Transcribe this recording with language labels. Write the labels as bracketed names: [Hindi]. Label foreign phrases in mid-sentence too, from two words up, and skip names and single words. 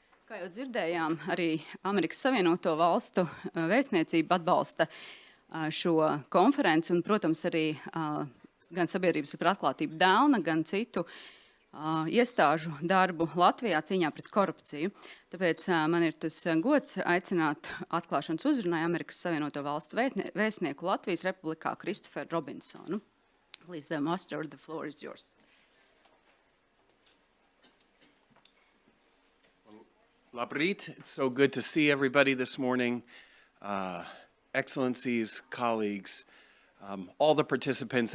[Latvian] Kā jau dzirdējām, arī Amerikas Savienoto Valstu vēstniecība atbalsta šo konferenci un, protams, arī gan Sabiedrības par atklātību Delna, gan citu iestāžu darbu Latvijā cīņā pret korupciju. Tāpēc man ir tas gods aicināt atklāšanas uzrunai Amerikas Savienoto Valstu vēstnieku Latvijas Republikā Kristoferu Robinsonu. [English] Please, the master, the floor is yours. [Latvian] Labrīt. [English] It's so good to see everybody this morning. Excellencies, colleagues, all the participants.